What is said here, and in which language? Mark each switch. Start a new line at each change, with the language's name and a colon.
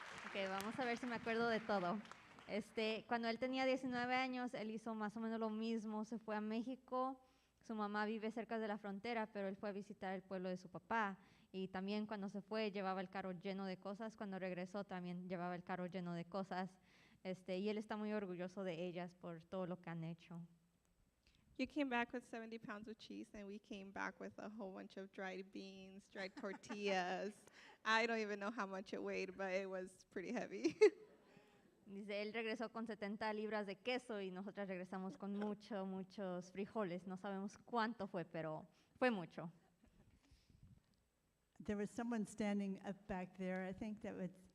Spanish: Okay, vamos a ver si me acuerdo de todo. Cuando él tenía 19 años, él hizo más o menos lo mismo. Se fue a México. Su mamá vive cerca de la frontera, pero él fue a visitar el pueblo de su papá. Y también cuando se fue, llevaba el carro lleno de cosas. Cuando regresó, también llevaba el carro lleno de cosas. Y él está muy orgulloso de ellas por todo lo que han hecho.
English: You came back with 70 pounds of cheese, and we came back with a whole bunch of dried beans, dried tortillas. I don't even know how much it weighed, but it was pretty heavy.
Spanish: Dice, él regresó con 70 libras de queso y nosotras regresamos con muchos frijoles. No sabemos cuánto fue, pero fue mucho.
English: There was someone standing up back there. I think that was